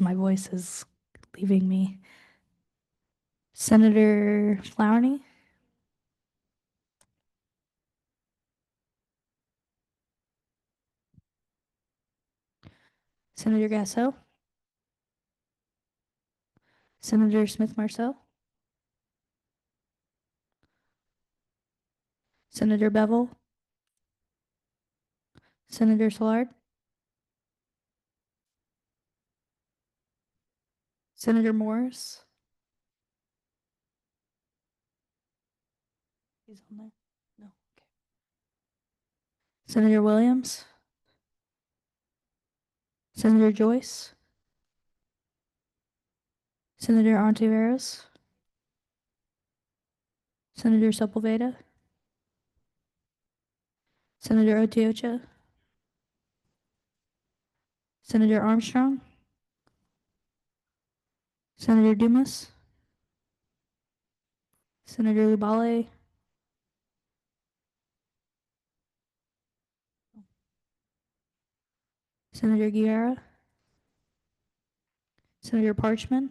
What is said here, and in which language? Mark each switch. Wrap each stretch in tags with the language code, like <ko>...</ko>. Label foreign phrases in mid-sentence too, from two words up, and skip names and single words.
<en>My voice is leaving me. Senator Flowney, Senator Gasso, Senator Smith-Marceau, Senator Bevel, Senator Szilard, Senator Morris. He's on there? No. Okay. Senator Williams, Senator Joyce, Senator Ontiveros, Senator Sepulveda, Senator Otiocha, Senator Armstrong, Senator Dumas, Senator Lubale, Senator Guerra, Senator Parchman,</en>